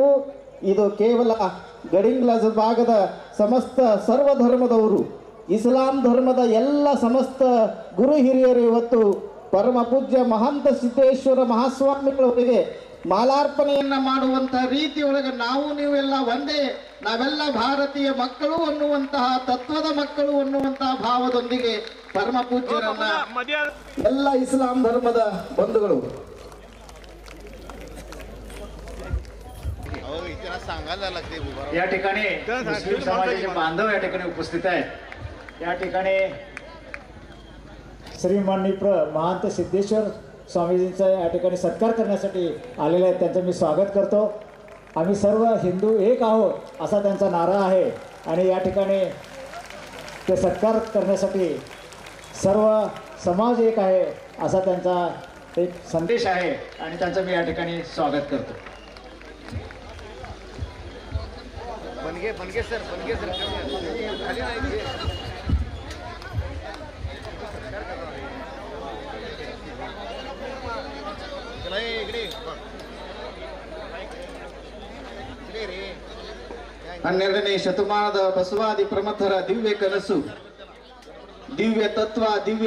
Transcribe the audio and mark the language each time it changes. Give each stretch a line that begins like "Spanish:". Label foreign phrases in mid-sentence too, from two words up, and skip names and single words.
Kannada: ಇದು ಕೇವಲ ಗಡಿಂಗ್ಲಜ ಭಾಗದ ಸಮಸ್ತ ಸರ್ವಧರ್ಮದವರು, ಇಸ್ಲಾಂ ಧರ್ಮದ ಎಲ್ಲ ಸಮಸ್ತ ಗುರು ಹಿರಿಯರು ಇವತ್ತು ಪರಮ ಪೂಜ್ಯ ಮಹಾಂತ ಸಿದ್ದೇಶ್ವರ ಮಹಾಸ್ವಾಮಿಗಳವರಿಗೆ ಮಾಲಾರ್ಪಣೆಯನ್ನ ಮಾಡುವಂತಹ ರೀತಿಯೊಳಗೆ ನಾವು ನೀವೆಲ್ಲ ಒಂದೇ, ನಾವೆಲ್ಲ ಭಾರತೀಯ ಮಕ್ಕಳು ಅನ್ನುವಂತಹ ತತ್ವದ ಮಕ್ಕಳು ಅನ್ನುವಂತಹ ಭಾವದೊಂದಿಗೆ ಪರಮ ಪೂಜ್ಯರನ್ನ ಎಲ್ಲ ಇಸ್ಲಾಂ ಧರ್ಮದ ಬಂಧುಗಳು
Marathi: या ठिकाणी मुस्लिम समाजाचे बांधव या ठिकाणी उपस्थित आहेत. या ठिकाणी श्रीमाननीय महंत सिद्धेश्वर स्वामीजींचा या ठिकाणी सत्कार करण्यासाठी आलेले आहेत. त्यांचं मी स्वागत करतो. आम्ही सर्व हिंदू एक आहोत असा त्यांचा नारा आहे आणि या ठिकाणी ते सत्कार करण्यासाठी सर्व समाज एक आहे असा त्यांचा एक संदेश आहे आणि त्यांचं मी या ठिकाणी स्वागत करतो. बनगे सर खाली नाही
Kannada: ಹನ್ನೆರಡನೇ ಶತಮಾನದ ಬಸವಾದಿ ಪ್ರಮಥರ ದಿವ್ಯ ಕನಸು, ದಿವ್ಯ ತತ್ವ, ದಿವ್ಯ